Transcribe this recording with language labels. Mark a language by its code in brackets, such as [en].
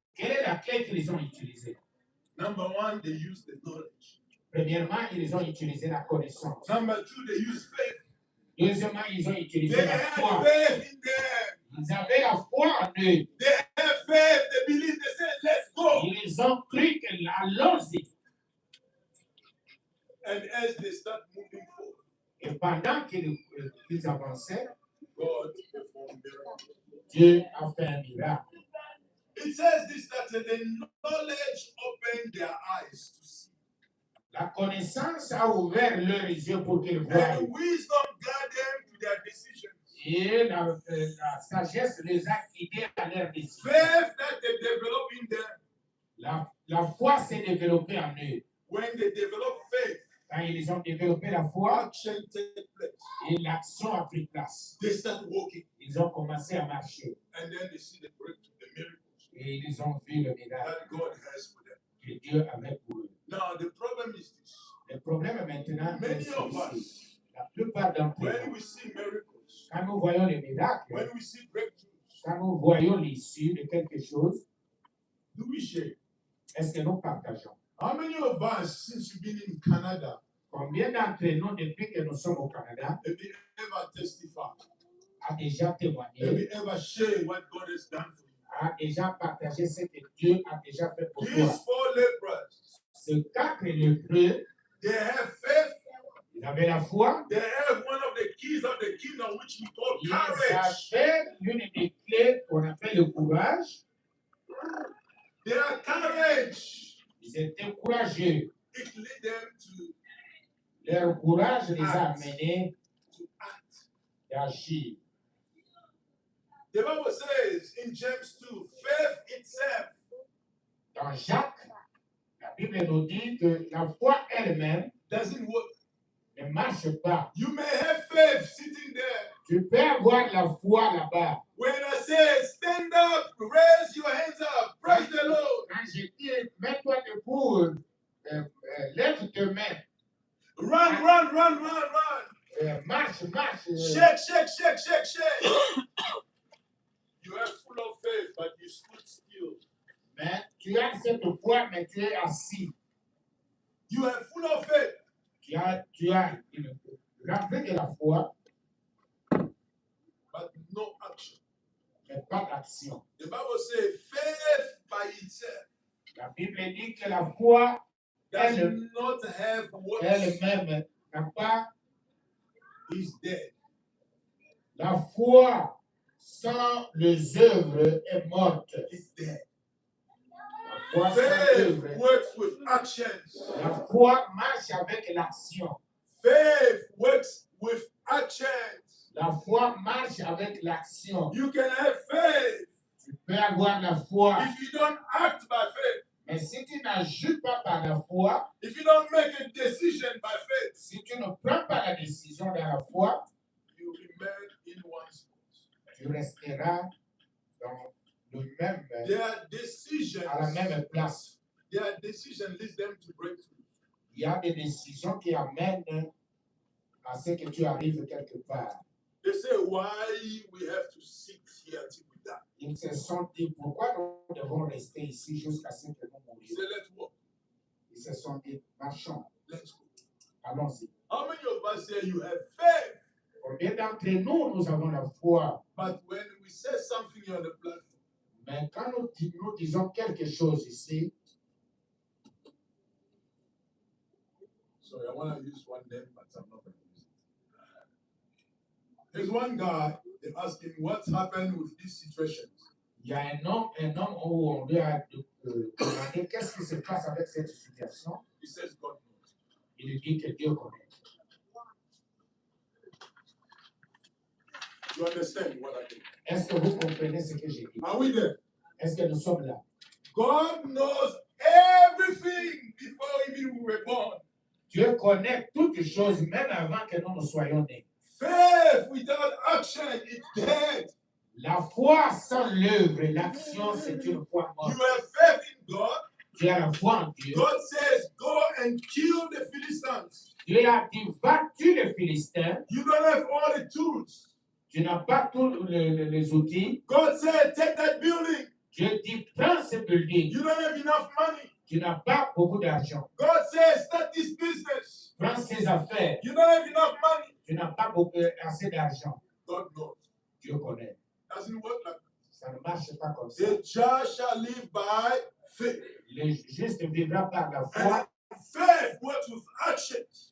[fr] Quelle est la clé qu'ils ont utilisée? [en] Number one, they use the knowledge. [fr] Premièrement, ils ont utilisé la connaissance. [en] Number two, they use faith. [fr] Deuxièmement, ils ont utilisé [en] They [fr] la [en] had [fr] foi. [en] faith in them. [fr] Ils avaient la foi en eux. [en] They had faith. They believed. They said, "Let's go." [fr] Ils ont cru que allons-y. [en] And as they start moving forward, [fr] Et pendant qu'ils avançaient, [en] God performed miracles. [fr] Dieu a fait un miracle. [en] It says this that the knowledge opened their eyes to see, [fr] La connaissance a ouvert leurs yeux pour qu'ils voient. [en] and wisdom guided them to their decisions. [fr] Et la sagesse les a guidés à leur décision. [en] Faith that they develop in them. [fr] La foi s'est développée en eux. [en] When they develop faith, [fr] Quand ils ont développé la foi, [en] action takes place. [fr] et l'action a pris place. [en] They start walking, [fr] Ils ont commencé à marcher. [en] and then they see the breakthrough, the miracles [fr] Et ils ont vu le miracle [en] that God has for them. [fr] que Dieu avait pour eux. [en] Now the problem is this: [fr] Le problème maintenant est [en] many of [fr] celui-ci. [en] us, [fr] La plupart d'entre [en] when [fr] nous, [en] we see miracles, [fr] quand nous voyons les miracles, [en] when we see breakthroughs, [fr] quand nous voyons l'issue de quelque chose, [en] do we share? [fr] est-ce que nous partageons? [en] How many of us, since you've been in Canada, [fr] Combien d'entre nous, depuis que nous sommes au Canada, [en] have you ever testified? [fr] a déjà [en] Have [fr] témoigné, [en] you ever shared what God has done for you? [fr] a déjà partagé ce que Dieu a déjà fait pour toi? [en] These four lepers, [fr] Ces 4 lépreux, [en] they have faith. [fr] ils avaient la foi, [en] They have one of the keys of the kingdom, which we call [fr] ils [en] courage. [fr] avaient l'une des clés qu'on appelle le courage. [en] Their courage, [fr] Ils étaient courageux. [en] it led them to [fr] Leur courage les a amenés [en] act. [fr] à agir. [en] The Bible says in James 2, faith itself [fr] Dans Jacques, la Bible nous dit que la foi elle-même [en] doesn't work. [fr] ne marche pas. [en] You may have faith sitting there. [fr] Tu peux avoir la foi là-bas. [en] When I say stand up, raise your hands up, praise the Lord. [fr] Quand je dis mets-toi debout, lève tes mains, [en] Run, run, run, run, run. [fr] marche, marche. [en] Shake, shake, shake, shake, shake. You are full of faith, but you stood still. [fr] Mais tu as cette foi, mais tu es assis. [en] You are full of faith, [fr] Tu as rempli de la foi, [en] but no action. [fr] mais pas d'action. [en] The Bible says faith by itself [fr] La Bible dit que la foi [en] does [fr] Elle- [en] not have works. [fr] elle-même n'a pas [en] Is dead. [fr] la foi sans les œuvres est morte. [en] It's dead. [fr] La foi sans [en] Faith [fr] œuvres. [en] works with actions. [fr] La foi marche avec l'action. [en] Faith works with actions. [fr] La foi marche avec l'action. [en] You can have faith [fr] Tu peux avoir la foi, [en] if you don't act by faith. [fr] mais si tu n'agis pas par la foi, [en] If you don't make a decision by faith, [fr] si tu ne prends pas la décision dans la foi, [en] you remain in one spot. [fr] tu resteras dans le même, [en] Their decisions, [fr] à la même place. [en] their decision leads them to breakthrough. [fr] Il y a des décisions qui amènent à ce que tu arrives quelque part. [en] They say, why we have to sit here till we die? [fr] Ils se sont dit, pourquoi nous devons rester ici jusqu'à ce que nous [en] He [fr] mourions? [en] said, let's walk, [fr] Ils se sont dit, marchons, [en] let's go. [fr] allons-y. [en] How many of us here you have faith, [fr] Combien d'entre nous, nous avons la foi, [en] but when we say something on the platform, [fr] mais quand nous disons quelque chose ici, [en] sorry, I want to use one name, but I'm not going to use it. There's one guy, they asked him what's happened with these situations. [fr] il y a un homme où on lui a demandé qu'est-ce qui se passe avec cette situation. [en] He says, God knows. [fr] Il dit que Dieu connaît. [en] You understand what I mean? [fr] Est-ce que vous comprenez ce que j'ai dit? [en] Are we there? [fr] Est-ce que nous sommes là? [en] God knows everything before even we were born. [fr] Dieu connaît toutes choses même avant que nous ne soyons nés. [en] Faith without action is dead. [fr] La foi sans l'œuvre et l'action, c'est une foi [en] You [fr] morte. [en] have faith in God. [fr] Tu as la foi en Dieu. [en] God says, go and kill the Philistines. [fr] Dieu a dit, va tuer les Philistins. [en] You don't have all the tools. [fr] Tu n'as pas tous les outils. [en] God said, take that building. [fr] Dieu dit, prends ce building. [en] You don't have enough money. [fr] Tu n'as pas beaucoup d'argent. [en] God says, start this business. [fr] Prends ces affaires. [en] You don't have enough money. [fr] Tu n'as pas assez d'argent. [en] God knows. [fr] Dieu connaît. [en] Doesn't work like that. [fr] Ça ne marche pas comme ça. [en] The just shall live by faith. [fr] Le juste vivra par la foi, [en] And faith works with action.